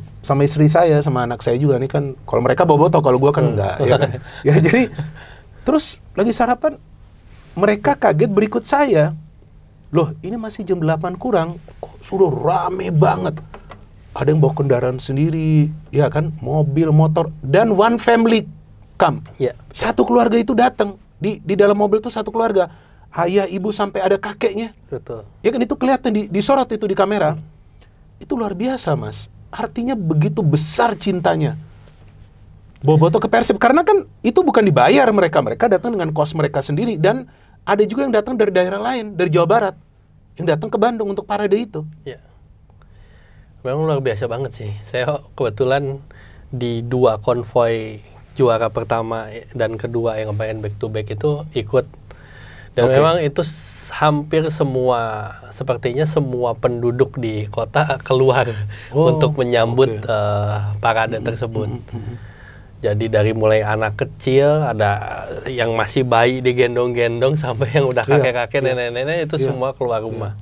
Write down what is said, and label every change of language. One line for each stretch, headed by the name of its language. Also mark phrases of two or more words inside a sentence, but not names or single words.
Indonesian: Sama istri saya, sama anak saya juga nih kan. Kalau mereka Bobotoh, kalau gua kan enggak, ya kan. Ya jadi terus lagi sarapan mereka kaget berikut saya. Loh, ini masih jam 8 kurang, kok sudah rame banget. Ada yang bawa kendaraan sendiri, ya kan, mobil, motor, dan
English: one family come.
Indonesian: Satu keluarga itu datang di dalam mobil itu, satu keluarga, ayah, ibu, sampai ada kakeknya. Ya kan, itu kelihatan disorot itu di kamera. Itu luar biasa, Mas. Artinya begitu besar cintanya Bobotoh ke Persib, karena kan itu bukan dibayar mereka datang dengan kos mereka sendiri, dan ada juga yang datang dari daerah lain, dari Jawa Barat, yang datang ke Bandung untuk parade itu. Memang luar biasa banget sih. Saya kebetulan di 2 konvoy juara pertama dan kedua yang main
English: back to back
Indonesian: itu ikut. Dan memang itu hampir sepertinya semua penduduk di kota keluar untuk menyambut parade tersebut. Jadi dari mulai anak kecil, ada yang masih bayi digendong-gendong sampai yang udah kakek-kakek, nenek-nenek itu semua keluar rumah.